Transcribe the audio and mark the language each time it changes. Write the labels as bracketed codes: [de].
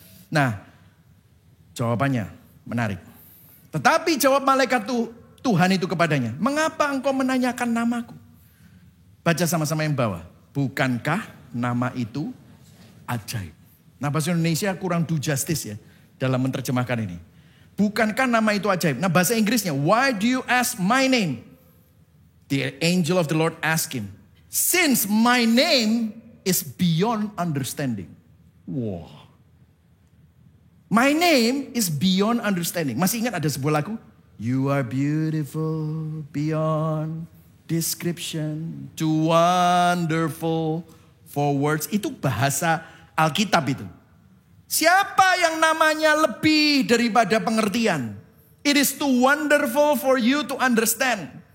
[id] Nah, jawabannya menarik. Tetapi jawab malaikat Tuhan itu kepadanya, mengapa engkau menanyakan namaku? Baca sama-sama yang bawah. Bukankah nama itu ajaib? Nah bahasa Indonesia kurang [en] do justice [id] ya dalam menerjemahkan ini. Bukankah nama itu ajaib? Nah bahasa Inggrisnya, [en] why do you ask my name? The angel of the Lord asked him, since my name is beyond understanding. Wow. My name is beyond understanding. [id] Masih ingat ada sebuah lagu? [en] You are beautiful beyond description, too wonderful for words. [id] Itu bahasa Alkitab itu. Siapa yang namanya lebih daripada pengertian? [en] It is too wonderful for you to understand.